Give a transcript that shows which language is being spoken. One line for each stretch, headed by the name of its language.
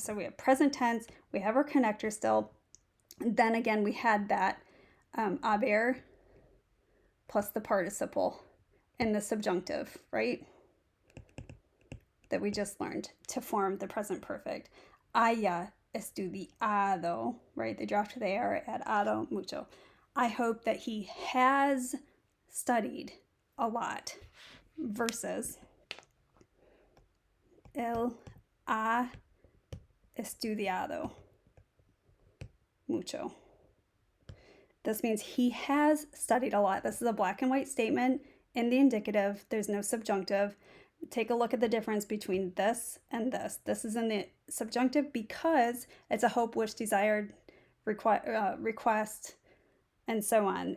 English: So we have present tense, we have our connector still. Then again, we had that aber plus the participle in the subjunctive, right? that we just learned to form the present perfect.
Spanish: Haya estudiado,
English: right? They dropped the air at ado mucho. I hope that he has studied a lot.
Spanish: Versus él ha estudiado mucho.
English: This means he has studied a lot. This is a black and white statement in the indicative. There's no subjunctive. Take a look at the difference between this and this. This is in the subjunctive because it's a hope, wish, desired, request, and so on.